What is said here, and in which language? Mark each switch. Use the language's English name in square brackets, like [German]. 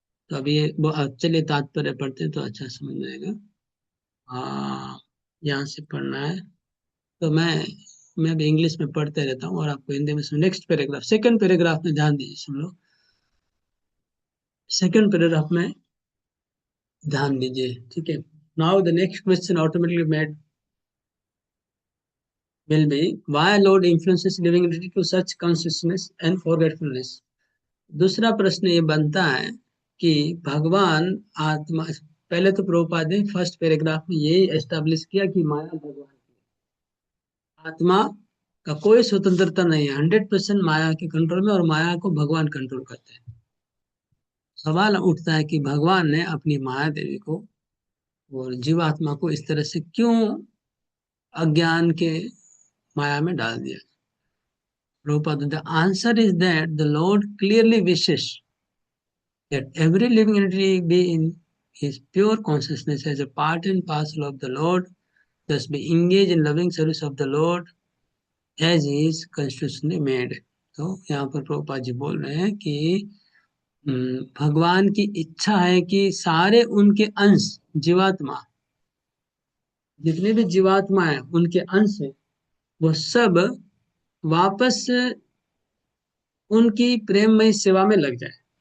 [Hindi] तो अभी ये चलिए तात्पर्य पढ़ते हैं तो अच्छा समझ में आएगा। यहाँ से पढ़ना है। तो मैं भी इंग्लिश में पढ़ते रहता हूँ और आपको हिंदी में सुन। नेक्स्ट पैराग्राफ, सेकंड पैराग्राफ में ध्यान दीजिए सब लोग। सेकंड पैराग्राफ में ध्यान दीजिए, ठीक है। [English] Now the next question automatically made will be why Lord influences living entity to such consciousness and forgetfulness। [Hindi] दूसरा प्रश्न ये बनता है कि भगवान आत्मा, पहले तो प्रभुपाद ने फर्स्ट पैराग्राफ में यही एस्टेब्लिश किया कि माया भगवान की, आत्मा का कोई स्वतंत्रता नहीं है, 100% माया के कंट्रोल में, और माया को भगवान कंट्रोल करते हैं। सवाल उठता है कि भगवान ने अपनी माया देवी को और जीवात्मा को इस तरह से क्यों अज्ञान के माया में डाल दिया। [English] Prabhupada, the answer is that the Lord clearly wishes that every living entity be in his pure consciousness as a part and parcel of the Lord, thus be engaged in loving service of the Lord as he is constitutionally made। [Hindi] तो यहाँ पर प्रभुपाद जी बोल रहे हैं कि भगवान की इच्छा है कि सारे उनके अंश, जीवात्मा, जितने भी जीवात्मा है उनके अंश है, वो सब वापस उनकी प्रेममय सेवा में लग जाए।